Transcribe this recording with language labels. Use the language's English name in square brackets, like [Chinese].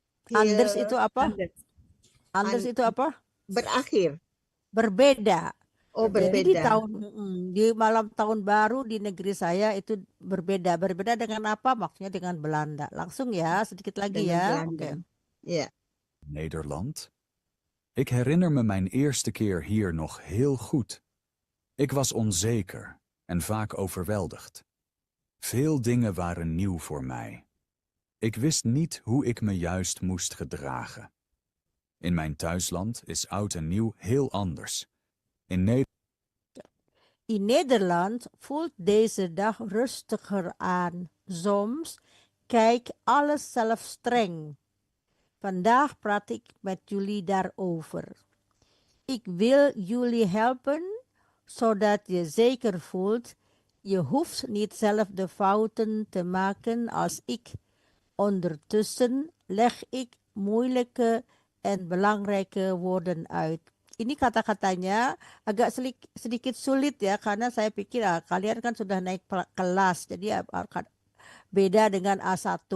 [Indonesian] Anders itu apa? [Dutch] Anders. [Indonesian] Anders itu apa? Berakhir. Berbeda. Oh, Jadi berbeda. di malam tahun baru di negeri saya itu berbeda. Berbeda dengan apa? Maksudnya dengan Belanda. Langsung ya, sedikit lagi ya. Oke. [Dutch] Ja. Nederland? Ik herinner me mijn eerste keer hier nog heel goed. Ik was onzeker en vaak overweldigd. Veel dingen waren nieuw voor mij. Ik wist niet hoe ik me juist moest gedragen. In mijn thuisland is oud en nieuw heel anders. In Nederland voelt deze dag rustiger aan. Soms kijk alles zelf streng. Vandaag praat ik met jullie daarover. Ik wil jullie helpen, zodat je zeker voelt. Je hoeft niet zelf de fouten te maken als ik. Ondertussen leg ik moeilijke en belangrijke woorden uit. [Indonesian] Ini kata-katanya agak sedikit sulit ya, karena saya pikir kalian kan sudah naik kelas, jadi beda dengan A1.